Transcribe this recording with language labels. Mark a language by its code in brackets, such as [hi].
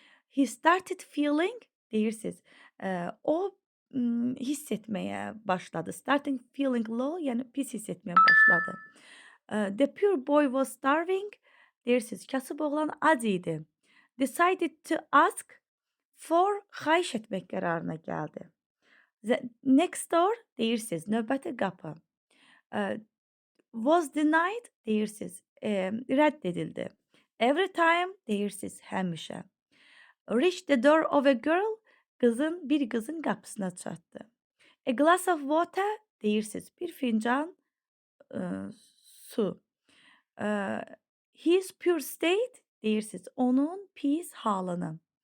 [en] He started feeling, [az] deyirsiniz, o hiss etməyə başladı. [en] Starting feeling low, [az] yəni pis hiss etməyə başladı. [en] The poor boy was starving, [az] deyirsiniz, kasıb oğlan ac idi. [en] Decided to ask for, [az] xahiş etmək qərarına gəldi. [en] The next door, [az] deyirsiniz, növbəti qapı. [en] Was denied, [az] deyirsiniz, rədd edildi. [en] Every time, [az] deyirsiniz, həmişə. [en] Reach the door of a girl, [az] bir qızın qapısına çatdı. [en] A glass of water, [az] deyirsiniz, bir fincan su. [en] His poor state, [az] deyirsiniz, onun pis halını.